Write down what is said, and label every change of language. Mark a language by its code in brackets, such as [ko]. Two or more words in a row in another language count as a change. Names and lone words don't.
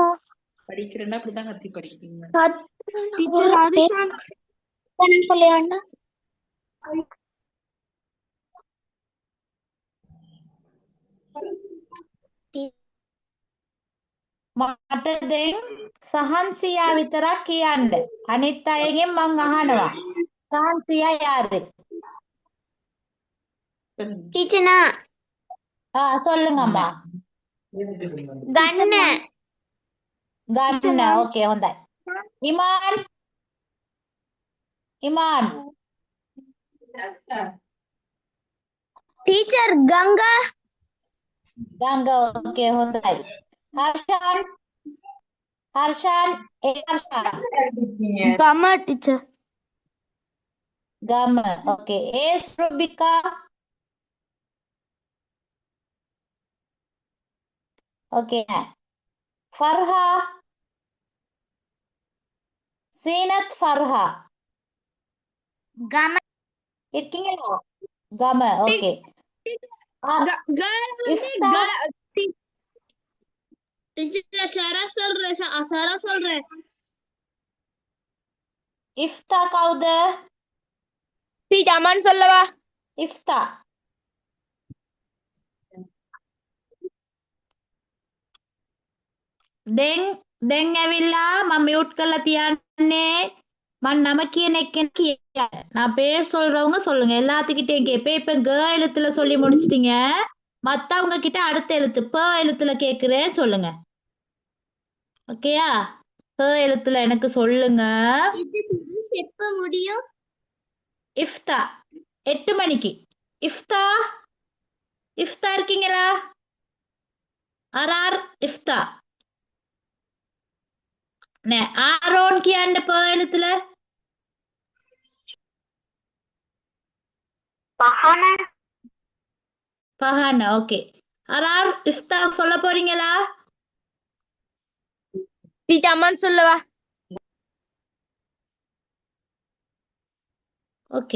[ta] படிக்கிறேன்னா அப்படிதான் கத்தி படிக்கிறீங்க. டீச்சர் ராதிஷான் சொல்லி வேண்டாம். [si] මට දැන් සහන්සියා විතරක් කියන්න. අනිත් අයගෙන් මං අහනවා. සහන්සියා யாரு? [ta] டீச்சர் நான் சொல்லுங்கம்மா. கண்ண [si] ගන්න. ඕකේ හොඳයි. ඉමාන් [ta] டீச்சர் கங்கா [si] ගංග. ඕකේ හොඳයි. හර්ෂාන් [ta] கமா டீச்சர் [si] ගම. ඕකේ. රුබිකා. [ta] ஓகே. ஃபர்ஹா. சீனத் ஃபர்ஹா [si] ගම [ta] இருக்கீங்களா? கம. ஓகே. டீச்சர் சரா சொல்றேன் [si] இஃப்தா கவுத? [ta] டீச்சர் அம்மான்னு சொல்லவா? இஃப்தா. [si] දැන් ඇවිල්ලා මම මියුට් කරලා තියන්නේ. මම නම කියන එකෙන් කියන්න. [ta] நான் பேர் சொல்றவங்க சொல்லுங்க. எல்லாத்துக்கிட்டையும் கேட்பேன். இப்ப க எழுத்துல சொல்லி முடிச்சிட்டீங்க. மத்தவங்க கிட்ட அடுத்த எழுத்து ப எழுத்துல கேக்குறேன், சொல்லுங்க. ஓகேயா? ப எழுத்துல எனக்கு சொல்லுங்க. எப்ப முடியும்? இஃப்தா 8 மணிக்கு. இஃப்தா இருக்கீங்களா? ஆர் இஃப்தா. ஆரோன் කියන්න ප எழுத்துல. பஹான. ஓகே. ஆர் இஃப்தா சொல்ல போறீங்களா? டீச்சர் அம்மான்னு சொல்லவா? [si] ඕකේ.